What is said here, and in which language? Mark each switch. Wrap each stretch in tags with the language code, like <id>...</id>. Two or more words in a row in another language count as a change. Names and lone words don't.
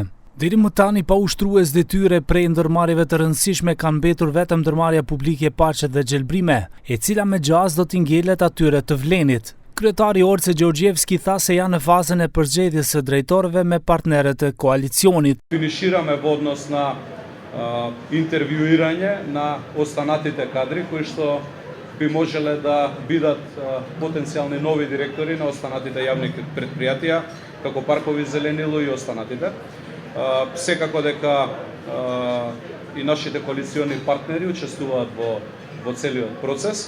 <sq>Deri më tani pa ushtrues detyre prej ndërmarrjeve të rëndësishme kanë mbetur vetëm ndërmarrja publike Paqe dhe Gjelbrime, e cila me gjas do t'i ngjelet atyre të Vlenit. Kryetari Orce Gjorgjevski tha se janë në fazën e përzgjedhjes së drejtorëve me partnerët e koalicionit.</sq> <mk>Finishirаме во однос на интервјуирање на останатите кадри кои што би можеле да бидат потенцијални нови директори на останатите јавни предпријатија, како Паркови Зеленило и останатите. Секако дека и нашите коалициони партнери учествуваат во целиот процес.</mk>